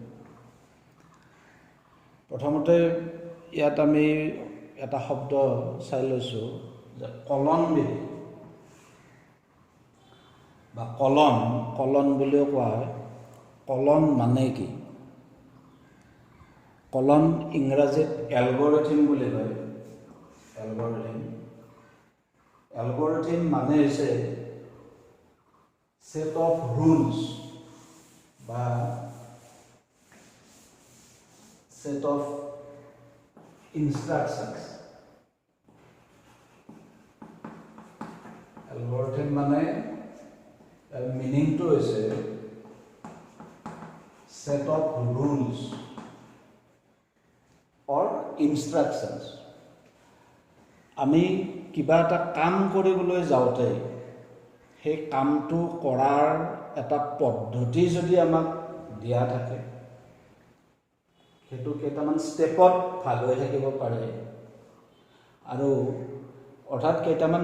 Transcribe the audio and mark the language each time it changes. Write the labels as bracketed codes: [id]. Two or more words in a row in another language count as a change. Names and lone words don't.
[as] প্ৰথমতে ইয়াত আমি এটা শব্দ চাই লৈছোঁ যে কলন বিধি বা কলন বুলিও কোৱা হয়। কলন মানে কি? কলন ইংৰাজীত এলগৰিথম বুলি কয়। এলগৰিথম মানে হৈছে [en] set of rules [as] বা [en] set of instructions। [as] এলগৰিথম মানে মিনিংটো হৈছে [en] set of rules or instructions। [as] আমি কিবা এটা কাম কৰিবলৈ যাওঁতে সেই কামটো কৰাৰ এটা পদ্ধতি যদি আমাক দিয়া থাকে, সেইটো কেইটামান ষ্টেপত ভাগ হৈ থাকিব পাৰে আৰু অৰ্থাৎ কেইটামান